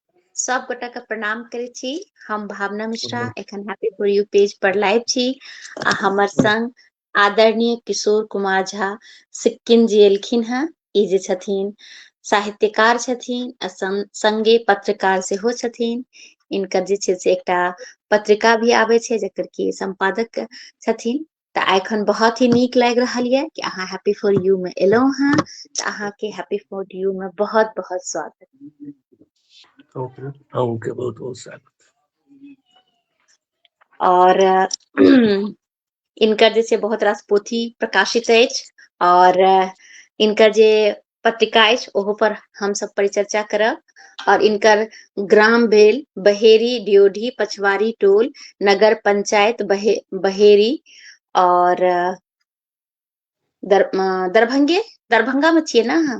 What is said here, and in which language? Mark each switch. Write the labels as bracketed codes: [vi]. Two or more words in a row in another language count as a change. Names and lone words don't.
[mai] सब गोटा के प्रणाम करे छी। हम भावना मिश्रा एखन हैप्पी फॉर यू पेज पर लाइव छी आ हमर संग आदरणीय किशोर कुमार झा सिक्किम जी एलखिन हैं। ई जे छथिन साहित्यकार छथिन आ संगे पत्रकार सेहो छथिन। इनकर जे छै से एकटा पत्रिका भी आबै छै जकर कि संपादक छथिन। तऽ एखन बहुत ही नीक लागि रहल ये कि अहाँ हैप्पी फॉर यू में एलहुं हैं। तऽ अहाँ के हैप्पी फॉर यू में बहुत बहुत स्वागत। ओके बहुत बहुत स्वागत। और इनकर जे छै बहुत रास पोथी प्रकाशित अछि और इनकर जे पत्रिका अछि ओहो पर हम सब परिचर्चा करब। और इनकर ग्राम भेल बहेरी ड्योढ़ी पछवारी टोल नगर पंचायत बहेरी और दरभंगा में छियै ना अहाँ?